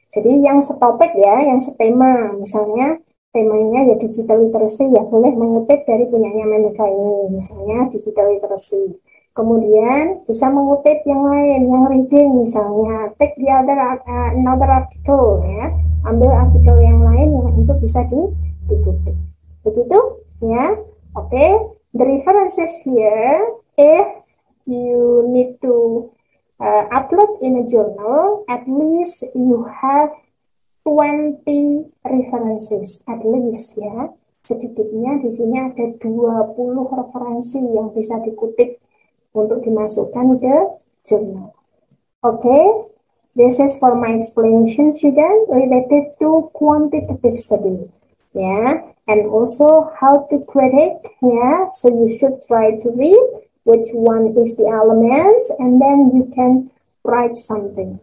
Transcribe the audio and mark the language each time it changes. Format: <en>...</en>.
<id>Jadi yang setopik, ya, yang setema, misalnya temanya ya digital literacy, ya boleh mengutip dari punyanya Memeka ini, misalnya digital literacy. Kemudian bisa mengutip yang lain, yang reading, misalnya</id> <en>take the another article,</en> <id>ya, ambil artikel yang lain yang untuk bisa dikutip. Begitu, ya.</id> <en>Okay, the references here, if you need to upload in a journal, at least you have 20 references, at least, ya.</en> <id>Sedikitnya di sini ada 20 referensi yang bisa dikutip untuk dimasukkan ke jurnal.</id> <en>Okay, this is for my explanation, student, related to quantitative study, yeah, and also how to critique, yeah. So you should try to read which one is the elements, and then you can write something.</en>